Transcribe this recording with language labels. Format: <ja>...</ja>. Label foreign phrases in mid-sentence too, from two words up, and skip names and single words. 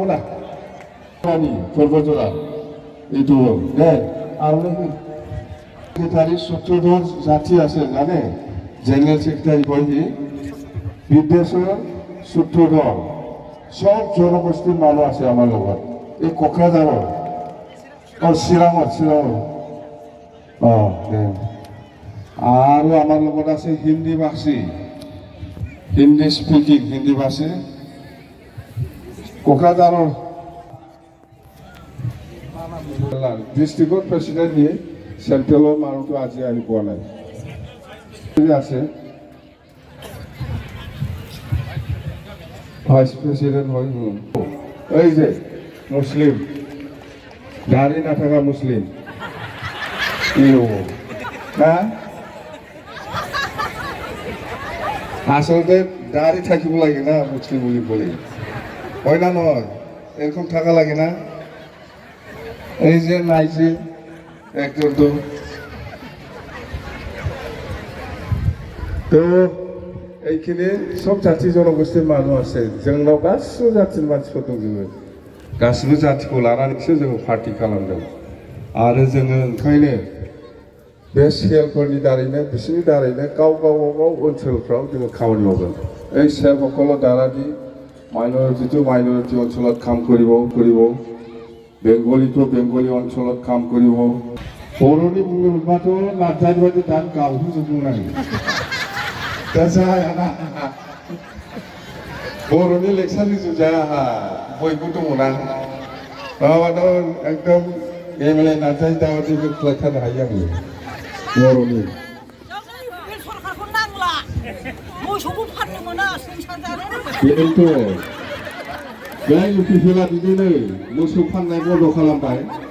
<as>না পৰ্বতজোৰা এইটো হ'ল দে আৰু ছেক্ৰেটাৰী ১৪জন জাতি আছে জানে</as> <en>general secretary</en> <as>বহি বিদেশৰ ১৪জন সব জনগোষ্ঠীৰ মানুহ আছে আমাৰ লগত এই কোকৰাঝাৰৰ চিৰাঙত আৰু আমাৰ লগত আছে হিন্দী স্পিকিং হিন্দী ভাষী কোকৰাঝাৰৰ ডিষ্ট্ৰিক্টৰ প্ৰেচিডেণ্ট দিয়ে চেন্ট্ৰেলৰ মানুহটো আজি আহি পোৱা নাই আছে</as> <en>vice president</en> <as>হয় এই যে মুসলিম দাড়ি না থাকা মুসলিম কি হ্যাঁ</as> <bn>আসলতে দাড়ি থাকিব লাগে না মুসলিম বলে হয় না নয় এরকম থাকা লাগে না এই যে নাই যে একজন</bn> <as>তো এইখিনি সব জাতি জনগোষ্ঠীর মানুষ আছে</as> <brx>जोंनाव गासिबो जाथिनि मानसिफोर दंजोबो गासिबो जातिखौ लानानैसो जोङो पार्टी खालामदों आरो जोङो ओंखायनो बे सेलफोरनि दारैनो बिसोरनि दारैनो गाव ओनसोलफ्राव जोङो खामानि मावगोन</brx> <as>এই सेलসকলৰ দ্বাৰা দি মাইনৰিটি অঞ্চলত কাম কৰিব বেংগলী অঞ্চলত কাম কৰিব</as> <brx>বড়োनि बुङोबाथ' नार्जारि बायदि दा गावहोजोबनांगौ बर'नि लेक्सारनि जुजाया बयबो दङना माबाथ' एकदम एमएलए नार्जारि दाबादिबो खालायथारनो हायो आङो बर'नि बेनोथ' बे इउपिपिएलआ बिदिनो मोसौ फाननाय बन्द खालामबाय</brx>